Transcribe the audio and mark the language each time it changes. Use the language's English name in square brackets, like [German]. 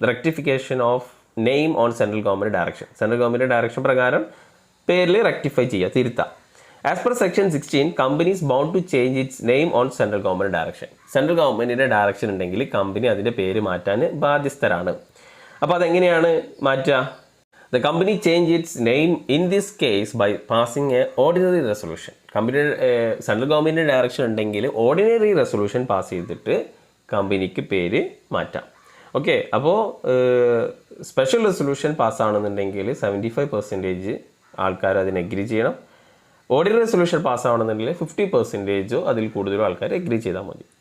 [English] Rectification of name on central government direction. [Malayalam] Central government direction പ്രകാരം പേരിൽ rectify ചെയ്യുക, തിരുത്താം. [English] As per section 16 companies bound to change its name on central government direction. [Malayalam] Central ഗവൺമെൻറ്റിൻ്റെ direction ഉണ്ടെങ്കിൽ company അതിൻ്റെ പേര് മാറ്റാൻ ബാധ്യസ്ഥരാണ്. അപ്പോൾ അതെങ്ങനെയാണ് മാറ്റുക? [English] The company change its name in this case by passing a ordinary resolution. [Malayalam] കമ്പനിയുടെ സെൻട്രൽ ഗവൺമെൻറ്റിൻ്റെ ഡയറക്ഷൻ ഉണ്ടെങ്കിൽ ഓർഡിനറി റെസൊല്യൂഷൻ പാസ് ചെയ്തിട്ട് കമ്പനിക്ക് പേര് മാറ്റാം. ഓക്കെ, അപ്പോൾ സ്പെഷ്യൽ റെസൊല്യൂഷൻ പാസ്സാവണമെന്നുണ്ടെങ്കിൽ 75% ആൾക്കാർ അതിന് എഗ്രി ചെയ്യണം. ഓർഡിനറി റെസൊല്യൂഷൻ പാസ്സാവണമെന്നുണ്ടെങ്കിൽ 50% അതിൽ കൂടുതലും ആൾക്കാർ എഗ്രി ചെയ്താൽ മതി.